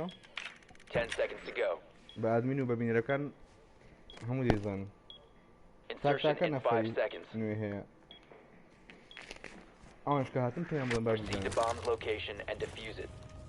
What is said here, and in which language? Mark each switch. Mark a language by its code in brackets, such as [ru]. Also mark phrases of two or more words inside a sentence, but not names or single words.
[en] 10 seconds to go. [ckb] بە ئادمین و بە بینەرەکان هەموو دەیزان [en] Insertion [ckb] تاکە [en] in 5 [ckb] نەفەری [en] seconds. [ckb] نوێ هەیە ئەوانش کە هاتن پێیان بڵێن باش [en] Proceed [ckb] بزانن [en] to bomb's location and defuse it.